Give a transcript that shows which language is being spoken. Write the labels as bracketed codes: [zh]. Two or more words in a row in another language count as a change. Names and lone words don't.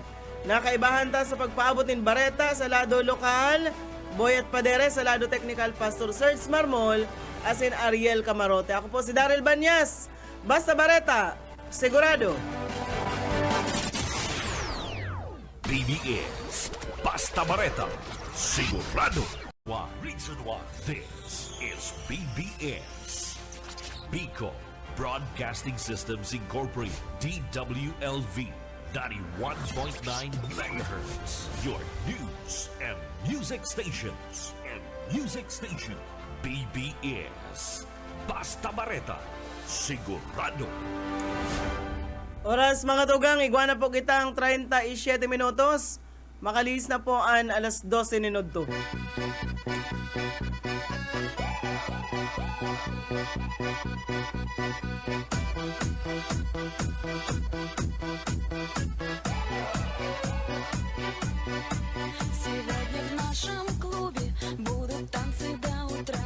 [bik] Nakaibahan ta sa pagpaabot ng bareta sa lado lokal, Boyet Padere sa lado technical, Pastor Serge Marmol, asin Ariel Camarote. Ako po si Daryl Banyas. Basta bareta, sigurado. BBS Basta Bareta, sigurado. [en] One reason why this is BBS. Bico Broadcasting Systems Incorporated, DWLV 91.9 megahertz. Your news and music stations. [bik] BBS Basta Bareta, sigurado. Oras mga tugang, iguana po kitang 37 minutos. Makalis na po ang alas 12 minuto. [ru] Сегодня в нашем клубе будут танцы до утра.